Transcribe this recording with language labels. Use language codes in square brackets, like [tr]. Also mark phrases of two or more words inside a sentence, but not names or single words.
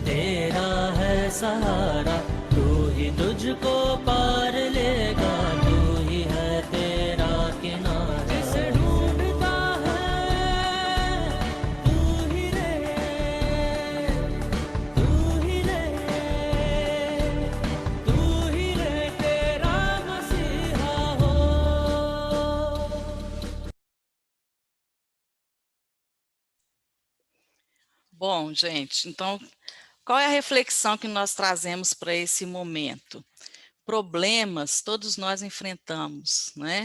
[hi] तेरा है सहारा तू ही तुझको पार लेगा तू ही है तेरा किनारा जिसे ढूंढता है तू ही रे तेरा मसीहा हो [pt] Bom, gente, então, qual é a reflexão que nós trazemos para esse momento? Problemas todos nós enfrentamos, né?